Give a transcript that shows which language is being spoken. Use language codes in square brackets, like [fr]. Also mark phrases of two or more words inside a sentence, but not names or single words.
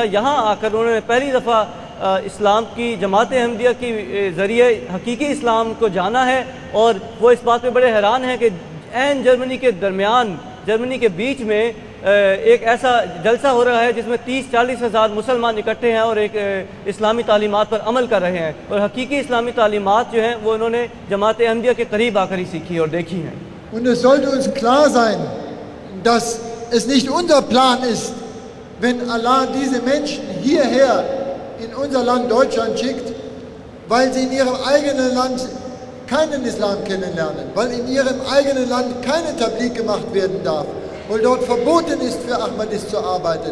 [ur] یہاں آ کر انہوں نے پہلی دفعہ اسلام کی جماعت احمدیہ کی ذریعے حقیقی اسلام کو جانا ہے اور وہ اس بات پہ بڑے حیران ہیں کہ عین جرمنی کے درمیان، جرمنی کے بیچ میں ایک ایسا جلسہ ہو رہا ہے جس میں 30-40 ہزار مسلمان اکٹھے ہیں اور ایک اسلامی تعلیمات پر عمل کر رہے ہیں، اور حقیقی اسلامی تعلیمات جو ہیں وہ انہوں نے جماعت احمدیہ کے قریب آ کر ہی سیکھی اور دیکھی ہیں. [de] Und es sollte uns klar sein, dass es nicht unser Plan ist, wenn Allah diese Menschen hierher in unser Land Deutschland schickt, weil sie in ihrem eigenen Land keinen Islam kennenlernen, weil in ihrem eigenen Land keine Tabligh gemacht werden darf, weil dort verboten ist, für Ahmadis zu arbeiten.